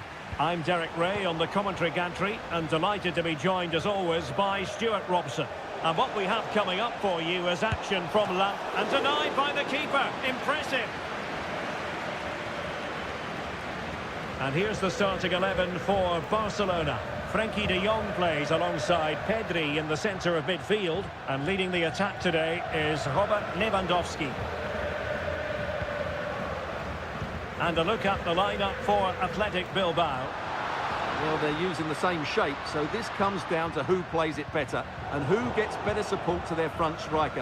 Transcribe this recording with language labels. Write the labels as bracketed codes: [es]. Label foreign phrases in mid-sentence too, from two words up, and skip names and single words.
[en] I'm Derek Ray on the commentary gantry and delighted to be joined as always by Stuart Robson. And what we have coming up for you is action from and denied by the keeper. Impressive. And here's the starting 11 for Barcelona. Frenkie de Jong plays alongside Pedri in the centre of midfield. And leading the attack today is Robert Lewandowski. And a look at the lineup for Athletic Bilbao. Well, they're using the same shape, so this comes down to who plays it better and who gets better support to their front striker.